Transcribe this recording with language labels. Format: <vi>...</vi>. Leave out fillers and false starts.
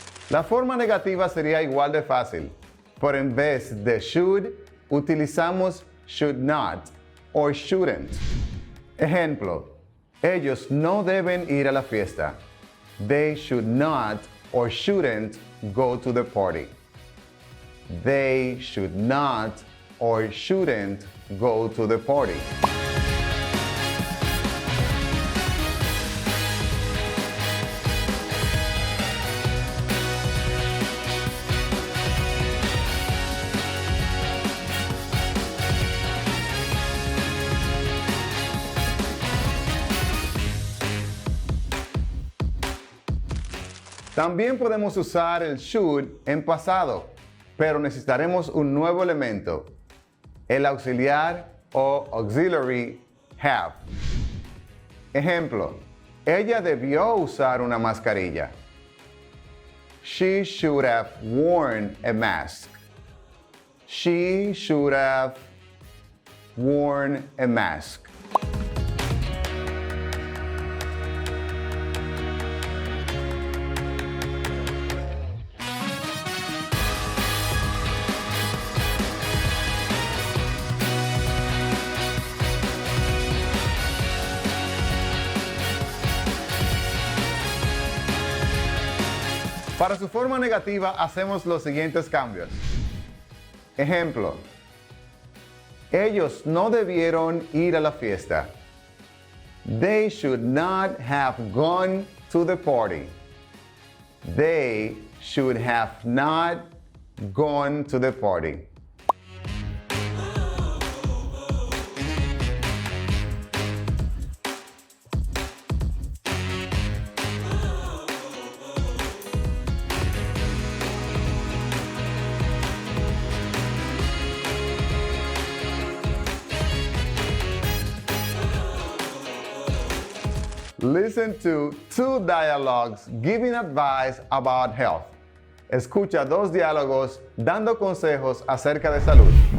<es>La forma negativa sería igual de fácil, pero en vez de should, utilizamos</es> <en>should not or shouldn't.</en> <es>Ejemplo: ellos no deben ir a la fiesta.</es> <en>They should not or shouldn't go to the party. They should not or shouldn't go to the party.</en> <es>También podemos usar el should en pasado, pero necesitaremos un nuevo elemento, el auxiliar o auxiliary have. Ejemplo: ella debió usar una mascarilla.</es> <en>She should have worn a mask. She should have worn a mask.</en> <es>Para su forma negativa hacemos los siguientes cambios. Ejemplo, ellos no debieron ir a la fiesta.</es> <en>They should not have gone to the party. They should have not gone to the party. Listen to 2 dialogues giving advice about health.</en> <es>Escucha 2 diálogos dando consejos acerca de salud.</es>